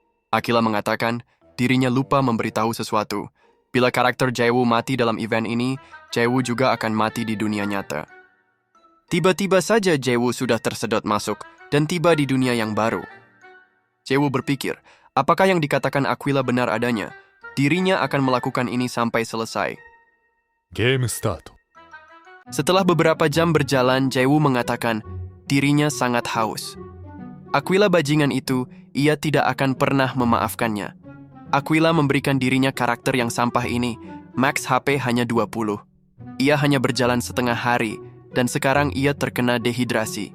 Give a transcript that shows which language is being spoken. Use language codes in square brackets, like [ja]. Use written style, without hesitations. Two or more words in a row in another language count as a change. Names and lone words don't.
[id] Aquila mengatakan dirinya lupa memberitahu sesuatu. Bila karakter Jaewoo mati dalam event ini, Jaewoo juga akan mati di dunia nyata. Tiba-tiba saja Jaewoo sudah tersedot masuk dan tiba di dunia yang baru. Jaewoo berpikir, apakah yang dikatakan Aquila benar adanya? Dirinya akan melakukan ini sampai selesai. [en] game start. [id] Setelah beberapa jam berjalan, Jaewoo mengatakan dirinya sangat haus. Aquila bajingan itu, ia tidak akan pernah memaafkannya. Aquila memberikan dirinya karakter yang sampah ini, max HP hanya 20. Ia hanya berjalan setengah hari, dan sekarang ia terkena dehidrasi.